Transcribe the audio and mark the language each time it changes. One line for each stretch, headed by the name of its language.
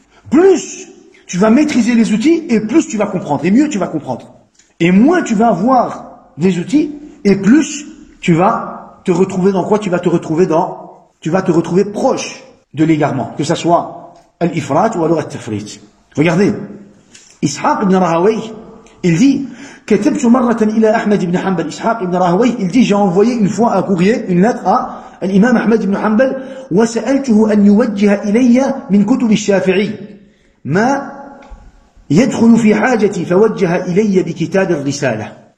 French: Plus tu vas maîtriser les outils et plus tu vas comprendre. Et mieux tu vas comprendre. Et moins tu vas avoir des outils et plus tu vas te retrouver dans quoi? Tu vas te retrouver proche de l'égarement. Que ça soit al-ifrat ou alors al-tafrit. Regardez.
Arabic: Ishaq ibn Rahawayh,
French: il dit,
Arabic: كتبت مرة إلى أحمد بن حنبل. Ishaq ibn Rahawayh,
French: il dit, j'ai envoyé une fois un courrier, une lettre à l'imam Ahmad ibn Hanbal,
Arabic: وسألته أن يوجه إلي من كتب الشافعي ما يدخل في حاجتي فوجه إلي بكتاب الرسالة.